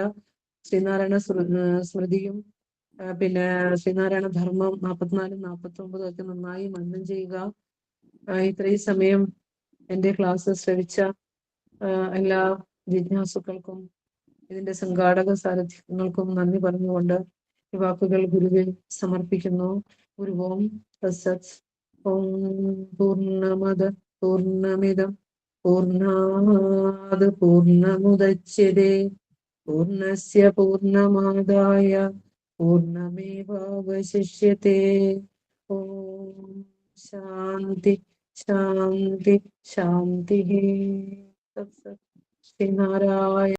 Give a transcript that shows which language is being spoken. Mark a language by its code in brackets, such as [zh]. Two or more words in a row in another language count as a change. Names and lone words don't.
[ml] ശ്രീനാരായണ സ്മൃതിയും പിന്നെ ശ്രീനാരായണ ധർമ്മം 44 49 ഒക്കെ നന്നായി മനനം ചെയ്യുക. ഇത്രയും സമയം എന്റെ ക്ലാസ് ശ്രവിച്ച എല്ലാ ജിജ്ഞാസുക്കൾക്കും ഇതിന്റെ സംഘാടക സാരഥ്യങ്ങൾക്കും നന്ദി പറഞ്ഞുകൊണ്ട് ഈ വാക്കുകൾ ഗുരുവിൽ സമർപ്പിക്കുന്നു. [sa] ഗുരുവോം തത്സത്. ഓം പൂർണ്ണമദ പൂർണ്ണമിദം പൂർണ്ണാത് പൂർണ്ണമുദച്യതേ പൂർണ്ണസ്യ പൂർണ്ണമാദായ പൂർണ്ണമേവാവശിഷ്യതേ. ഓം ശാന്തി ശാന്തി ശാന്തി. തത്സത്. ശ്രീനാരായണ